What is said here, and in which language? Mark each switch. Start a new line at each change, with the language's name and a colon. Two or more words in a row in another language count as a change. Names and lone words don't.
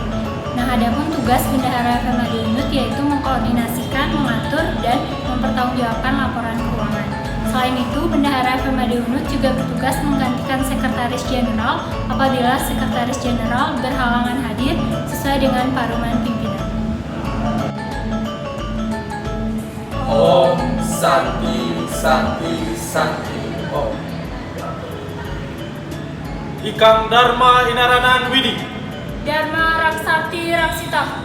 Indonesian: Nah, adapun tugas Bendahara FMAD UNUD yaitu mengkoordinasikan, mengatur, dan mempertanggungjawabkan laporan keuangan. Selain itu, Bendahara FMAD Unut juga bertugas menggantikan Sekretaris Jenderal apabila Sekretaris Jenderal berhalangan hadir sesuai dengan paruman pimpinan.
Sanskrit: Om Santi Santi Santi Om.
Kawi: Ikang Dharma Inaranan Widi.
Sanskrit: Dharma Raksati Raksita.